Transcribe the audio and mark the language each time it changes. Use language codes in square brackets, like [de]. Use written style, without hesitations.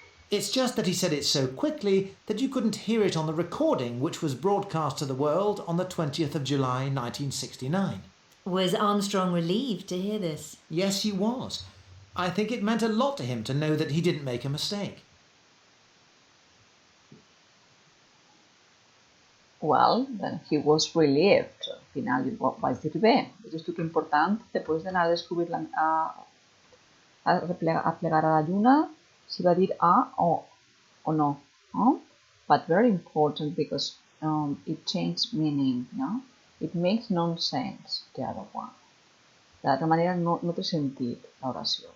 [en] It's just that he said it so quickly that you couldn't hear it on the recording which was broadcast to the world on the 20th of July 1969. Was Armstrong relieved to hear this? Yes, he was. I think it meant a lot to him to know that he didn't make a mistake. Well, then he was relieved. [ca] Al final va dir bé. És que important, després d'anar a descobrir a plegar a la lluna, si va dir o no. [en] But very important because it changed meaning. No? It makes nonsense, the other one. [ca] De l'altra manera no té sentit l'oració.